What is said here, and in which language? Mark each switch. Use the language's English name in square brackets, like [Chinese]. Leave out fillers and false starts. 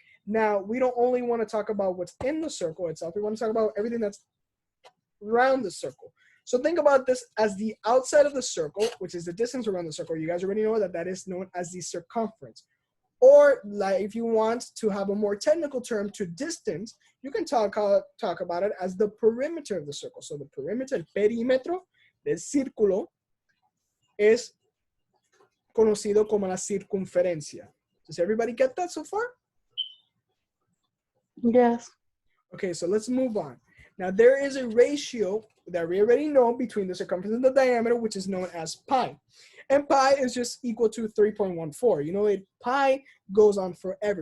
[English] Now, we don't only want to talk about what's in the circle itself. We want to talk about everything that's around the circle. So think about this as the outside of the circle, which is the distance around the circle. You guys already know that that is known as the circumference. Or like if you want to have a more technical term to distance, you can talk about it as the perimeter of the circle. So the perimeter, [Spanish] el perímetro del círculo es conocido como la circunferencia. [English] Does everybody get that so far? Yes. Okay, so let's move on. Now there is a ratio that we already know between the circumference and the diameter, which is known as pi. And pi is just equal to 3.14. You know, pi goes on forever.